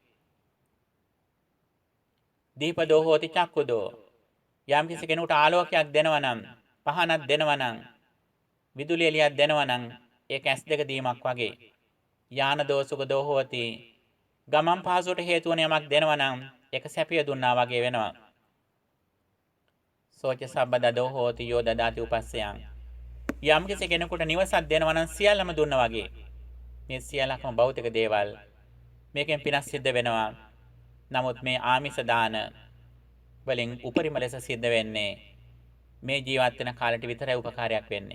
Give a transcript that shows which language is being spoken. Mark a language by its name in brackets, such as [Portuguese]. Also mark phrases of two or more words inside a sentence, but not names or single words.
[Pali] දීපදෝ හෝති චක්කුදෝ. [Sinhala] යම් කිසි කෙනෙකුට ආලෝකයක් දෙනවා නම්, පහනක් දෙනවා නම්, විදුලි එළියක් දෙනවා නම් ඒක ඇස් දෙක දීමක් වගේ. [Pali] යාන දෝසුකදෝ හෝති. [Sinhala] ගමන් පහසුවට හේතු වන යමක් දෙනවා නම් ඒක සැපිය දුන්නා වගේ වෙනවා. [Pali] සෝච සබ්බදදෝ හෝති යෝ දදාති උපස්සයන්. [Sinhala] යම් කිසි කෙනෙකුට නිවසක් දෙනවා නම් සියල්ලම දුන්නා වගේ. මේ සියල්ලක්ම භෞතික දේවල්. මේකෙන් පිනස් සිද්ධ වෙනවා. නමුත් මේ ආමිස දාන වලින් උපරිම ලෙස සිද්ධ වෙන්නේ මේ ජීවත් වෙන කාලෙට විතරයි උපකාරයක් වෙන්නේ.